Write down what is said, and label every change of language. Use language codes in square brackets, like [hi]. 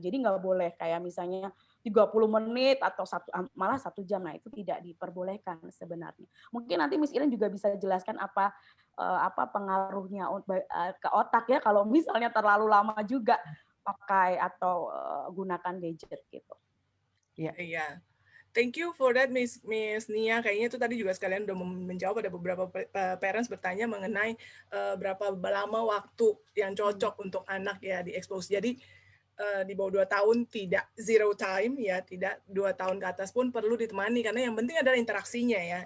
[id] Jadi nggak boleh kayak misalnya 30 menit atau malah 1 jam. Nah, itu tidak diperbolehkan sebenarnya. Mungkin nanti Miss Iren juga bisa jelaskan apa pengaruhnya ke otak ya kalau misalnya terlalu lama juga pakai atau gunakan gadget gitu. Iya. [en] Thank you for that, Miss Nia. [id] Kayaknya itu tadi juga sekalian udah menjawab, ada beberapa parents bertanya mengenai berapa lama waktu yang cocok untuk anak ya di-expose. Jadi di bawah 2 tahun tidak zero time ya, tidak 2 tahun ke atas pun perlu ditemani karena yang penting adalah interaksinya ya.